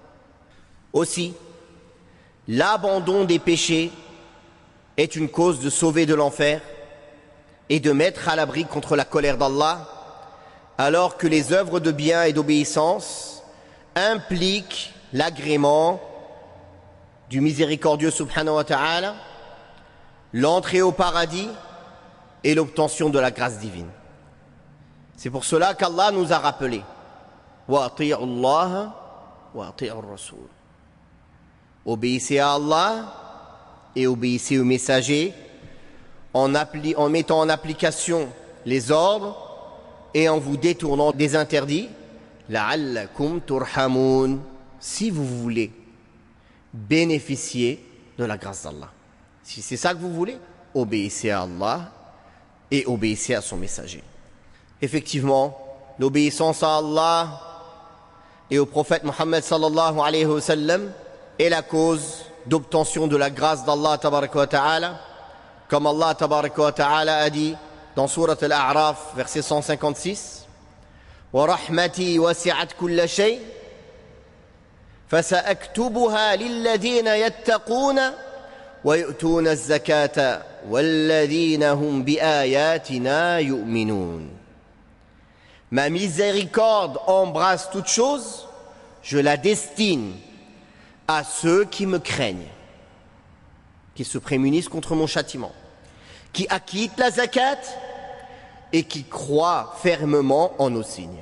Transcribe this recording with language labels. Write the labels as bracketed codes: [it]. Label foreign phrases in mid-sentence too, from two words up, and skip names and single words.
[fr] Aussi, l'abandon des péchés est une cause de sauver de l'enfer et de mettre à l'abri contre la colère d'Allah, alors que les œuvres de bien et d'obéissance impliquent l'agrément du miséricordieux [ar] سبحانه وتعالى, [fr] l'entrée au paradis et l'obtention de la grâce divine. C'est pour cela qu'Allah nous a rappelé: [ar] وأطيعوا الله وأطيعوا الرسول. [fr] Obéissez à Allah et obéissez aux messagers en mettant en application les ordres et en vous détournant des interdits. [ar] لعلكم ترحمون, [fr] si vous voulez bénéficier de la grâce d'Allah. Si c'est ça que vous voulez, obéissez à Allah et obéissez à son messager. Effectivement, l'obéissance à Allah et au prophète Mohammed [ar] صلى الله عليه وسلم [fr] est la cause d'obtention de la grâce d'Allah [ar] تبارك وتعالى, [fr] comme Allah [ar] تبارك وتعالى [fr] a dit dans Surat Al-A'raf, verset 156: [ar] ورحمتي وسعت كل شيء فسأكتبها للذين يتقون ويؤتون الزكاة والذين هم بآياتنا يؤمنون. [fr] Ma miséricorde embrasse toute chose, je la destine à ceux qui me craignent, qui se prémunissent contre mon châtiment, qui acquittent la zakat et qui croient fermement en nos signes.